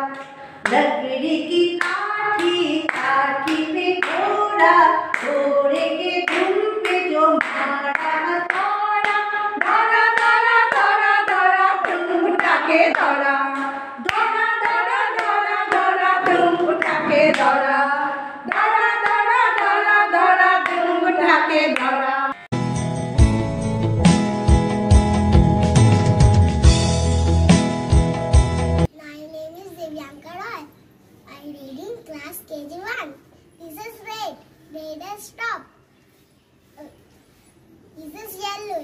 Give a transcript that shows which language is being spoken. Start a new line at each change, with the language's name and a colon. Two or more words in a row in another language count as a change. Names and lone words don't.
Hindi: लकड़ी की काठी काठी पे घोड़ा घोड़े के धुन पे जो मारा हथौड़ा दौड़ा दौड़ा दौड़ा दौड़ा धूम उठा के दौड़ा। दौड़ा दौड़ा दौड़ा दौड़ा धूम उठा के दौड़ा। दौड़ा दौड़ा दौड़ा दौड़ा धूम उठा के दौड़ा।
English: My name is Divyanka Roy. I read in class KG1. This is red. Red is stop. This is yellow.